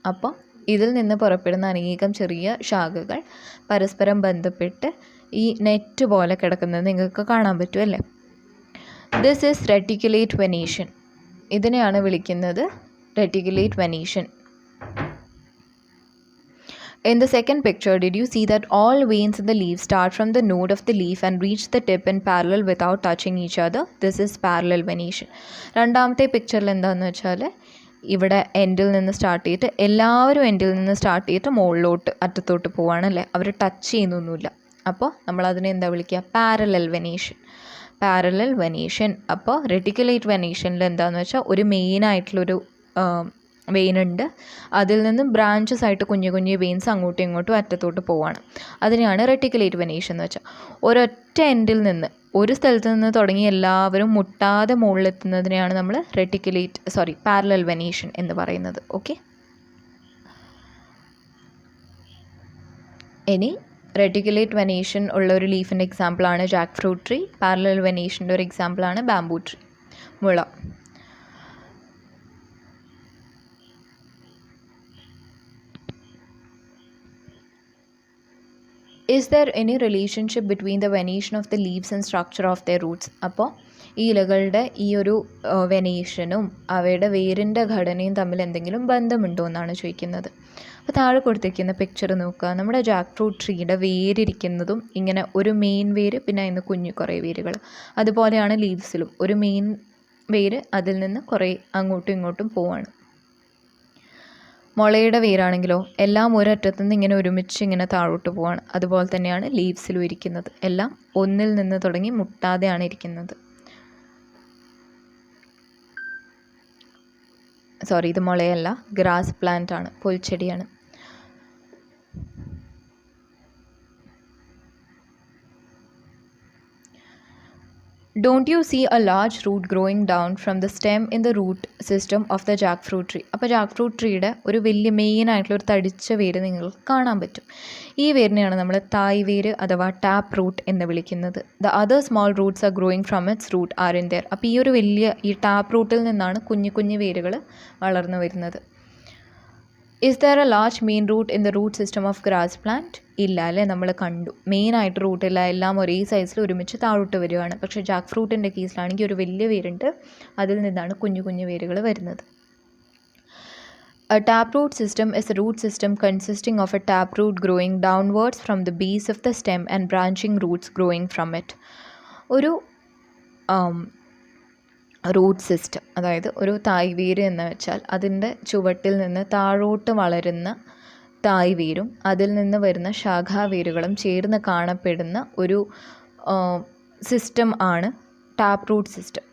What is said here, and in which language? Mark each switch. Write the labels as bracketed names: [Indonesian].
[Malayalam] അപ്പോൾ ഇതിൽ നിന്ന് പുറപ്പെടുന്ന അനേകം ചെറിയ ശാഖകൾ പരസ്പരം ബന്ധപ്പെട്ട് ഈ നെറ്റ് പോലെ കിടക്കുന്നത് നിങ്ങൾക്ക് കാണാൻ പറ്റും അല്ലേ? [English] This is reticulate venation. [Malayalam] ഇതിനെയാണ് വിളിക്കുന്നത് reticulate venation. [English] In the second picture, did you see that all veins in the leaf start from the node of the leaf and reach the tip in parallel without touching each other? This is parallel venation. [Malayalam] രണ്ടാമത്തെ പിക്ചറിൽ എന്താണെന്ന് വെച്ചാൽ ഇവിടെ എൻഡിൽ നിന്ന് start ചെയ്തിട്ട് എല്ലാവരും എൻഡിൽ നിന്ന് സ്റ്റാർട്ട് ചെയ്തിട്ട് മുകളിലോട്ട് അറ്റത്തോട്ട് പോവുകയാണല്ലേ, അവർ ടച്ച് ചെയ്യുന്നൊന്നുമില്ല. അപ്പോൾ നമ്മളതിനെ എന്താ വിളിക്കുക? Parallel venation. Parallel venation. അപ്പോൾ റെറ്റിക്കുലേറ്റ് വെനേഷനിൽ എന്താണെന്ന് വെച്ചാൽ ഒരു മെയിനായിട്ടുള്ളൊരു വെയിനുണ്ട്, അതിൽ നിന്നും ബ്രാഞ്ചസ് ആയിട്ട് കുഞ്ഞു കുഞ്ഞു വെയിൻസ് അങ്ങോട്ടും ഇങ്ങോട്ടും അറ്റത്തോട്ട് പോവാണ്. അതിനെയാണ് റെറ്റിക്കുലേറ്റ് വെനേഷൻ എന്ന് വെച്ചാൽ. ഒരൊറ്റ എൻഡിൽ നിന്ന്, ഒരു സ്ഥലത്ത് നിന്ന് തുടങ്ങി എല്ലാവരും മുട്ടാതെ മുകളിലെത്തുന്നതിനെയാണ് നമ്മൾ പാരലൽ വെനേഷൻ എന്ന് പറയുന്നത്. ഓക്കെ, ഇനി റെറ്റിക്കുലേറ്റ് വെനേഷൻ ഉള്ള ഒരു ലീഫിൻ്റെ എക്സാമ്പിളാണ് ജാക്ക് ഫ്രൂട്ട് ട്രീ. പാരലൽ വെനേഷൻ്റെ ഒരു എക്സാമ്പിളാണ് ബാംബൂ ട്രീ, മുള. [English] Is there any relationship between the venation of the leaves and structure of their roots? [Malayalam] അപ്പോൾ ഈ ഇലകളുടെ ഈ ഒരു വെനേഷനും അവയുടെ വേരിൻ്റെ ഘടനയും തമ്മിൽ എന്തെങ്കിലും ബന്ധമുണ്ടോ എന്നാണ് ചോദിക്കുന്നത്. അപ്പോൾ താഴെ കൊടുത്തിരിക്കുന്ന പിക്ചർ നോക്കുക. നമ്മുടെ ജാക്ക് ഫ്രൂട്ട് ട്രീയുടെ വേരിരിക്കുന്നതും ഇങ്ങനെ ഒരു മെയിൻ വേര്, പിന്നെ അതിന് കുഞ്ഞു കുറേ വേരുകൾ. അതുപോലെയാണ് ലീവ്സിലും ഒരു മെയിൻ വേര്, അതിൽ നിന്ന് കുറേ അങ്ങോട്ടും ഇങ്ങോട്ടും പോവാണ്. മുളയുടെ വേരാണെങ്കിലോ എല്ലാം ഒരറ്റത്തുനിന്ന് ഇങ്ങനെ ഒരുമിച്ച് ഇങ്ങനെ താഴോട്ട് പോവാണ്. അതുപോലെ തന്നെയാണ് ലീവ്സിലും ഇരിക്കുന്നത്, എല്ലാം ഒന്നിൽ നിന്ന് തുടങ്ങി മുട്ടാതെയാണ് ഇരിക്കുന്നത്. ഇത് മുളയല്ല, ഗ്രാസ് പ്ലാന്റ് ആണ്, പുൽച്ചെടിയാണ്. [English] Don't you see a large root growing down from the stem in the root system of the jackfruit tree? [Malayalam] അപ്പോൾ ജാക്ക് ഫ്രൂട്ട് ട്രീയുടെ ഒരു വലിയ മെയിനായിട്ടുള്ള ഒരു തടിച്ച വേര് നിങ്ങൾക്ക് കാണാൻ പറ്റും. ഈ വേരിനെയാണ് നമ്മൾ തായ് വേര് അഥവാ ടാപ്പ് റൂട്ട് എന്ന് വിളിക്കുന്നത്. [English] The other small roots are growing from its root are in there. [Malayalam] അപ്പോൾ ഈ ഒരു വലിയ ഈ ടാപ്പ് റൂട്ടിൽ നിന്നാണ് കുഞ്ഞു കുഞ്ഞു വേരുകൾ വളർന്നു വരുന്നത്. [English] Is there a large main root in the root system of grass plant? [Malayalam] ഇല്ല അല്ലേ, നമ്മൾ കണ്ടു മെയിനായിട്ട് റൂട്ടില്ല, എല്ലാം ഒരേ സൈസിൽ ഒരുമിച്ച് താഴോട്ട് വരികയാണ്. പക്ഷേ ജാക്ക് ഫ്രൂട്ടിൻ്റെ കേസിലാണെങ്കിൽ ഒരു വലിയ വേരുണ്ട്, അതിൽ നിന്നാണ് കുഞ്ഞു കുഞ്ഞു വേരുകൾ വരുന്നത്. [English] A taproot system is a root system consisting of a taproot growing downwards from the base of the stem and branching roots growing from it. [Malayalam] ഒരു റൂട്ട് സിസ്റ്റം, അതായത് ഒരു തായ് വേര് എന്ന് വെച്ചാൽ അതിൻ്റെ ചുവട്ടിൽ നിന്ന് താഴോട്ട് വളരുന്ന തായ് വേരും അതിൽ നിന്ന് വരുന്ന ശാഖാവേരുകളും ചേർന്ന് കാണപ്പെടുന്ന ഒരു സിസ്റ്റം ആണ് ടാപ്പ് റൂട്ട് സിസ്റ്റം.